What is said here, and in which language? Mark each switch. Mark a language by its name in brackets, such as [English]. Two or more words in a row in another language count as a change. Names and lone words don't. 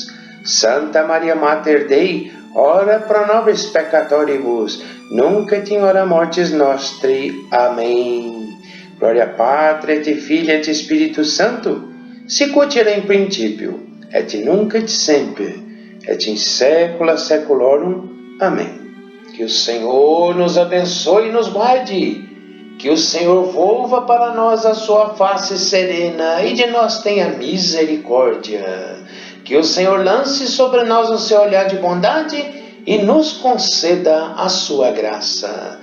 [Latin] Santa Maria Mater Dei, ora pro nobis peccatoribus, nunc et in hora mortis nostri. [Portuguese] Amém. [Latin] Glória Patri et Filii et Spiritus Sancto, sicut era in principio, et nunc et semper, et in saecula saeculorum. [Portuguese] Amém. Que o Senhor nos abençoe e nos guarde. Que o Senhor volva para nós a sua face serena e de nós tenha misericórdia. Que o Senhor lance sobre nós o seu olhar de bondade e nos conceda a sua graça.